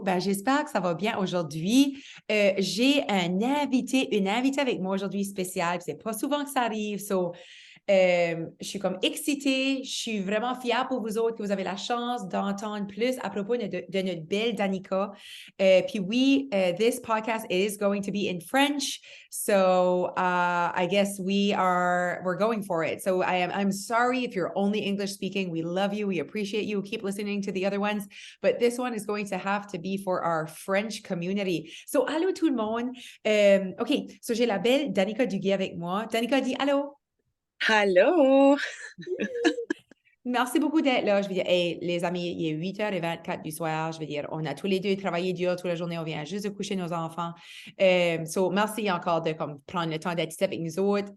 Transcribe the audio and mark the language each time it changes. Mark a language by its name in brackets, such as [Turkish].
[French] Ben, j'espère que ça va bien aujourd'hui. J'ai une invitée avec moi aujourd'hui spéciale. C'est pas souvent que ça arrive. Je suis comme excitée. Je suis vraiment fière pour vous autres que vous avez la chance d'entendre plus à propos de notre belle Danica. Puis oui, [English] this podcast is going to be in French. I guess we're going for it. I'm sorry if you're only English speaking. We love you. We appreciate you. Keep listening to the other ones. But this one is going to have to be for our French community. [French] So, allô tout le monde. OK, so j'ai la belle Danica Duguay avec moi. Danica dit allô. Allô? Merci beaucoup d'être là. Je veux dire, hey, les amis, il est 8h24 du soir. Je veux dire, on a tous les deux travaillé dur toute la journée. On vient juste de coucher nos enfants. Merci encore de comme, prendre le temps d'être ici avec nous autres.